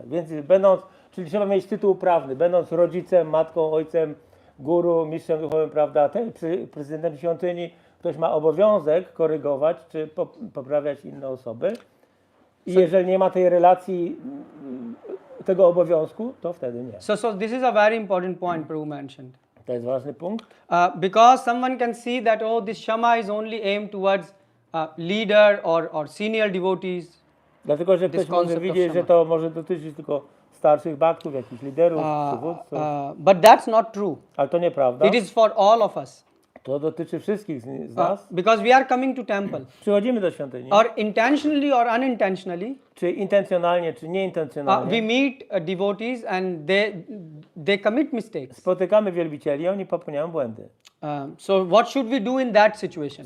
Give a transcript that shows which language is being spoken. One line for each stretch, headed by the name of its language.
Polish: Więc czyli trzeba mieć tytuł prawny, będąc rodzicem, matką, ojcem, guru, mistrzem duchowym, prawda, prezydentem świątyni, ktoś ma obowiązek korygować czy poprawiać inne osoby. I jeżeli nie ma tej relacji, tego obowiązku, to wtedy nie.
English: So this is a very important point Prabhu mentioned.
Polish: To jest ważny punkt.
English: Because someone can see that, oh, this Shama is only aimed towards leader or senior devotees.
Polish: Dlatego, że
English: This
Polish: ktoś może
English: concept of
Polish: widzieć, że
English: Shama.
Polish: to może dotyczyć tylko starszych bhaktów, jakichś liderów, przywódców.
English: But that's not true.
Polish: Ale to nieprawda.
English: It is for all of us.
Polish: To dotyczy wszystkich z nas.
English: Because we are coming to temple.
Polish: Przychodzimy do świątyni.
English: Or intentionally or unintentionally,
Polish: Czy intencjonalnie, czy
English: we
Polish: nieintencjonalnie.
English: meet devotees and they commit mistakes.
Polish: Spotykamy wielbicieli, oni popełniają błędy.
English: So what should we do in that situation?